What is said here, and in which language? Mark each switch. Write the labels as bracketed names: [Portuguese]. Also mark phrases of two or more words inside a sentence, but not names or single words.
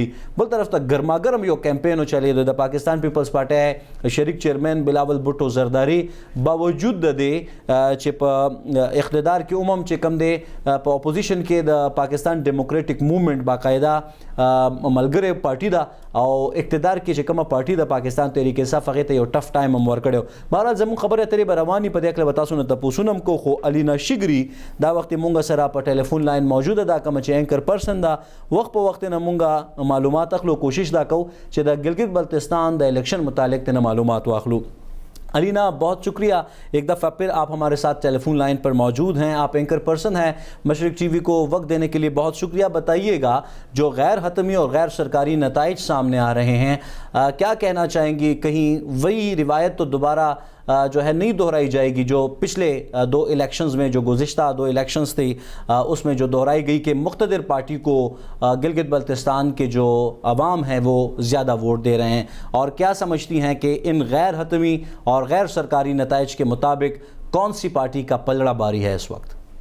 [Pashto] بل طرف ته ګرماګرم یو کمپین چلی د پاکستان پیپلز پارټي شریک چیرمن بلاول بھٹو زرداری باوجود د دې چې په اقتدار کې عموم چې کم دی په اپوزیشن کې د پاکستان ډیموکریټک موومېنټ باقاعده ملګری پارټي دا او اقتدار کې چې کومه پارټي د پاکستان تحریک انصاف هغه ته یو [English] tough time [Pashto] هم ورکړو. بهرحال زموږ خبره ترې به رواني په دې کې به تاسو نه تپوسونه هم کو خو الینا شګري دا وخت مونږ سره په [English] telephone line [Pashto] موجوده ده کوم چې [English] anchor person [Pashto] دا وخت په وخت نه مونږه معلومات اخلو کوشش دا کو چې د ګلګت بلتستان د الیکشن متعلق ته معلومات واخلو. [Urdu] علینہ بہت شکریہ ایک دفعہ پھر آپ ہمارے ساتھ [English] telephone line [Urdu] پر موجود ہیں. آپ [English] anchor person [Urdu] ہیں مشرق ٹی وی کو وقت دینے کے لیے بہت شکریہ. بتائیے گا جو غیر حتمی اور غیر سرکاری نتائج سامنے آ رہے ہیں کیا کہنا چاہیں گی? کہیں وہی روایت تو دوبارہ جو ہے نہیں دہرائی جائے گی جو پچھلے دو الیکشنز میں جو گزشتہ دو الیکشنز تھی اس میں جو دہرائی گئی کہ مقتدر پارٹی کو گلگت بلتستان کے جو عوام ہیں وہ زیادہ ووٹ دے رہے ہیں، اور کیا سمجھتی ہیں کہ ان غیر حتمی اور غیر سرکاری نتائج کے مطابق کون سی پارٹی کا پلڑا باری ہے اس وقت?